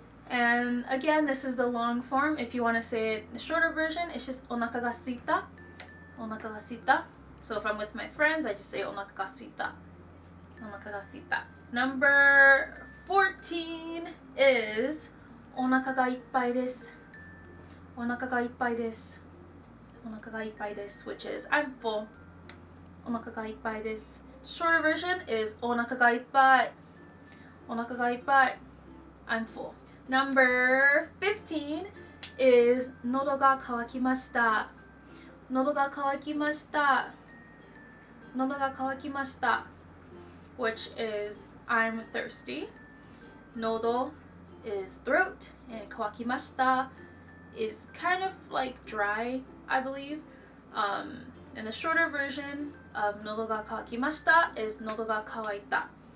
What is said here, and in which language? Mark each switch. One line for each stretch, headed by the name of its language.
English: And again, this is the long form. If you want to say it the shorter version, it's just
Japanese: お腹が空いた. お腹が空いた.
English: So if I'm with my friends, I just say
Japanese: お腹が空いた。お腹が空いた。
English: Number 14 is
Japanese: お腹がいっぱいです。お腹がいっぱいです。お腹がいっぱいです
English: which is I'm full.
Japanese: お腹がいっぱいです。
English: Shorter version is
Japanese: お腹がいっぱい。お腹がいっぱい。
English: I'm full. Number 15 is
Japanese: 喉が渇きました。喉が渇きました。喉が渇きました
English: which is I'm thirsty. Nodo is throat and
Japanese: 渇きました
English: is kind of like dry, I believe. And the shorter version of
Japanese: 喉が渇きました
English: is
Japanese: 喉が渇いた。